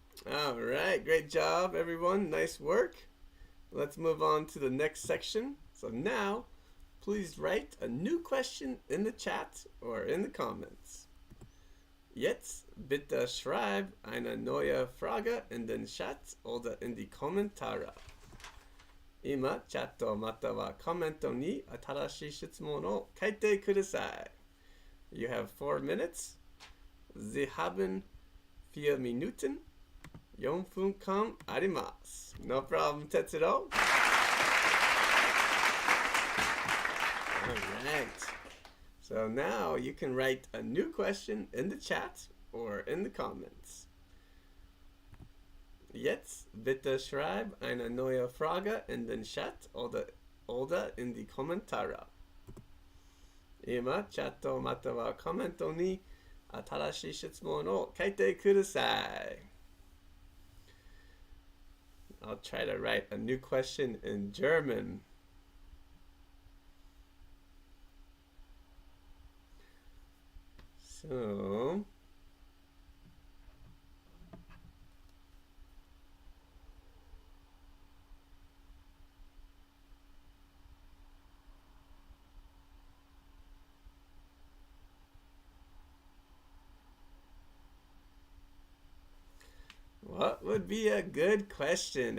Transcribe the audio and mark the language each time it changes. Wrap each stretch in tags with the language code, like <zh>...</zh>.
<en>All right, great job, everyone. Nice work. Let's move on to the next section. So now, please write a new question in the chat or in the comments.</en> <de>Jetzt bitte schreib eine neue Frage in den Chat oder in die Kommentare.</de> <ja>今、チャットまたはコメントに新しい質問を書いてください.</ja> <en>You have 4 minutes.</en> <de>Sie haben 4 Minuten.</de> <ja>4分間あります.</ja> <en>No problem,</en> <ja>Tetsudo.</ja> <en>Alright. So now you can write a new question in the chat or in the comments.</en> <de>Jetzt bitte schreib eine neue Frage in den Chat oder in die Kommentare.</de> <ja>今、チャットまたはコメントに新しい質問を書いてください.</ja> <en>I'll try to write a new question in German. So, what would be a good question?</en>